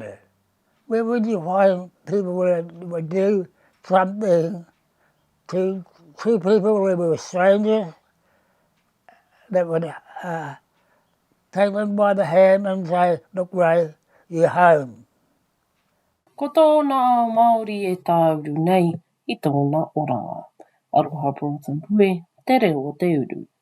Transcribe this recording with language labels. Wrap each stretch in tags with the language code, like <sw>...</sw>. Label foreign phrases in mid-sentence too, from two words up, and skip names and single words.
<en>Where would you find people that would do something to two people that were strangers, that would take them by the hand and say, look Ray, you're home.</en> <mi>Ko tōna ao Māori e tāuru nei I tōna oranga. Aroha Broughton Pue, te reo te uru.</mi>